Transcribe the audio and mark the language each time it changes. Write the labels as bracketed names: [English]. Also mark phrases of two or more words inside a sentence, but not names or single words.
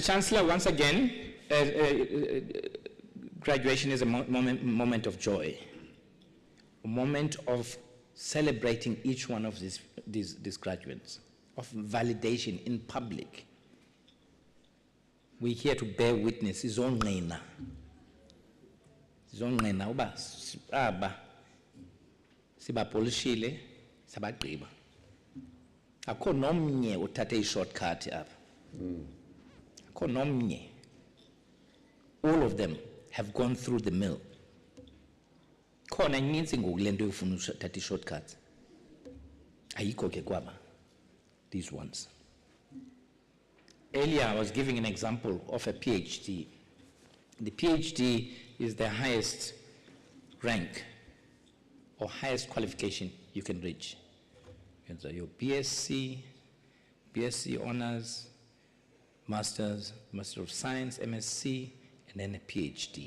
[English] Chancellor, once again, graduation is a moment of joy, a moment of celebrating each one of these graduates, of validation in public. We're here to bear witness. [Xhosa] Izongqina uba aba sibapolishile sabagqiba. Akho nomnye uthathe i-shortcut apha. Akho nomnye. [English] All of them have gone through the mill. [Xhosa] Khona ininzi ngoku le nto yofuna uthatha i-shortcuts. Ayikho ke kwaba, [English] these ones. Earlier I was giving an example of a PhD. The PhD is the highest rank or highest qualification you can reach. So your BSc honors, Master of Science, MSc, and then a PhD.